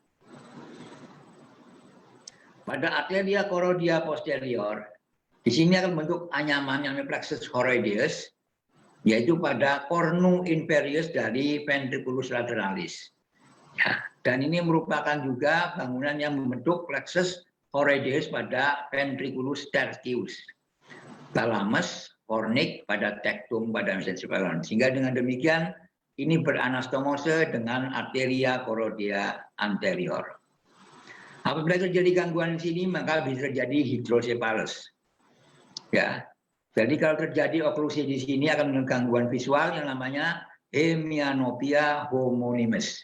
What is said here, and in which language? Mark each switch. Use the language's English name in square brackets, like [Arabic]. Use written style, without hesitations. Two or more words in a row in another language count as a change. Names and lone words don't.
[Indonesian] Pada [Latin] arteria choroidea posterior, [Indonesian] di sini akan bentuk anyaman yang [Latin] plexus choroideus, [Indonesian] yaitu pada [Latin] cornu inferius [Indonesian] dari [Latin] ventriculus lateralis. [Indonesian] Ya, dan ini merupakan juga bangunan yang membentuk [Latin] plexus choroideus [Indonesian] pada [Latin] ventriculus tertius, thalamus, fornix [Indonesian] pada tectum pada mesencephalon. Sehingga dengan demikian ini beranastomose dengan [Latin] arteria choroidea anterior. [Indonesian] Apabila terjadi gangguan di sini, maka bisa terjadi hidrosepalus. Ya, jadi kalau terjadi oklusi di sini akan mengalami gangguan visual yang namanya hemianopia homonimus.